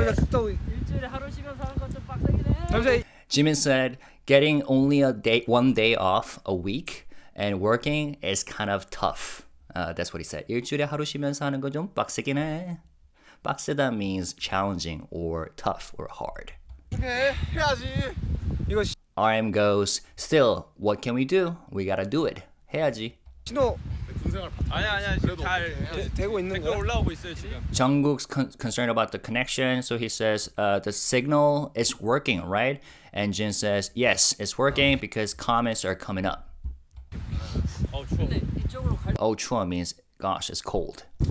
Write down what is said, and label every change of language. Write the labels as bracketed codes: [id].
[ko] 또 일주일에 하루 쉬면서 하는 건 좀 빡세긴 해. [en] Jimin said getting only one day off a week and working is kind of tough. That's what he said. [ko] 일주일에 하루 쉬면서 하는 건 좀 빡세긴 해. [en] 빡세다 means challenging or tough or hard. [ko] 해야지. 이거 [en] RM goes, still, what can we do? We gotta do it. [ko] 해야지. 신호 군생활 아니야 지금 잘 되고 있는 거야. 올라오고 있어요 지금. [en] Jungkook's concerned about the connection, so he says the signal is working, right? And Jin says, yes, it's working because comments are coming up. [ko] 추워. [en] Oh, 추워 means, gosh, it's cold.